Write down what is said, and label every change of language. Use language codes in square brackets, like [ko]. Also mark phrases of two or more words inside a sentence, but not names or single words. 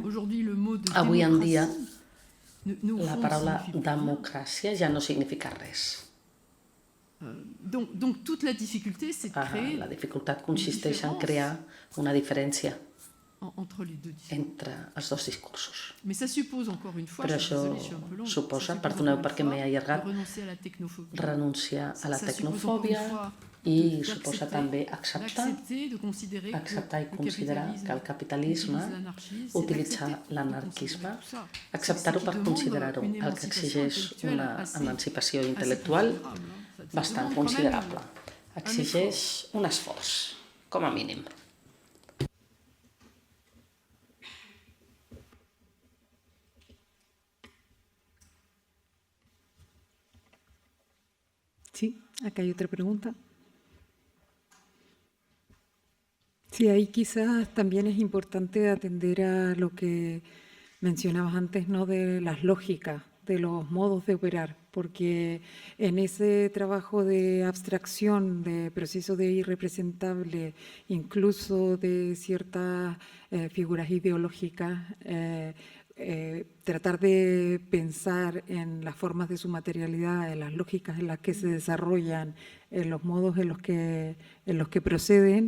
[fr] aujourd'hui le mot de [ca] avui en dia [fr] démocratie au [ca] la [fr] fond, [ca] paraula [fr] signifie plus rien. [ca] democràcia ja no significa res. [fr] Donc toute la difficulté, c'est de créer [ca] La dificultat consisteix en crear una diferència [fr] entre les deux discours. [ca] entre els dos discursos. [fr] Mais ça suppose encore une fois, [ca] Però [fr] je suis [ca] això [fr] désolée, je suis un peu longue, [ca] suposa, [fr] ça suppose [ca] perdoneu [fr] encore une [ca] perquè [fr] fois [ca] m'he allargat, [fr] de renoncer à la technophobie. [ca] renunciar a la [fr] Ça suppose encore une [ca] tecnofòbia [fr] fois [ca] i [fr] d'accepter- [ca] suposa també acceptar [fr] d'accepter, de considérer [ca] acceptar i [fr] que le [ca] considerar que el capitalisme [fr] utilise l'anarchisme, c'est [ca] utilitzar [fr] d'accepter, [ca] l'anarquisme, [fr] de considérer tout ça. [ca] acceptar-ho [fr] C'est [ca] per [fr] ce qui demande [ca] considerar-ho, [fr] une [ca] el que [fr] émancipation [ca] exigeix [fr] intellectuelle [ca] una [fr] assez- [ca] emancipació [fr] assez [ca] intel·lectual [fr] considérable, hein. Ça [ca] bastant [fr] demande quand même [ca] considerable. Exigeix un esforç, com a mínim. [es] Sí, acá hay otra pregunta. Sí, ahí quizás también es importante atender a lo que mencionabas antes, ¿no? De las lógicas, de los modos de operar, porque en ese trabajo de abstracción, de proceso de irrepresentable, incluso de ciertas figuras ideológicas, tratar de pensar en las formas de su materialidad, en las lógicas en las que se desarrollan, en los modos en los que proceden.